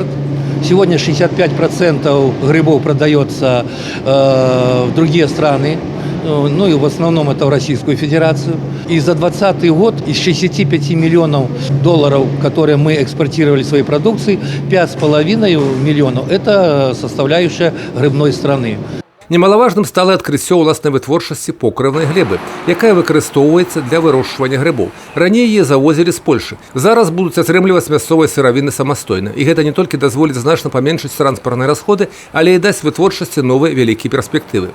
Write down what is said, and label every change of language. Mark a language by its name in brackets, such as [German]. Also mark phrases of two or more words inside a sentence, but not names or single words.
[Russian] Сегодня 65% грибов продается в другие страны. Ну и в основном это в Российскую Федерацию. И за 2020 год из 65 миллионов долларов, которые мы экспортировали своей продукции, 5,5 миллионов – это составляющая грибной страны. [Belarusian] Немалаважным стала адкрыццё ўласнай вытворчасці покрыўнай глебы, якая выкарыстоўваецца для вырошчвання грыбоў. Раней яе завозілі з Польшы. Зараз будуць атрымліваць мясцовыя сыравіны самастойна. І гэта не толькі дазволіць значна паменшыць транспартныя расходы, але і дасць вытворчасці новыя вялікія перспектывы.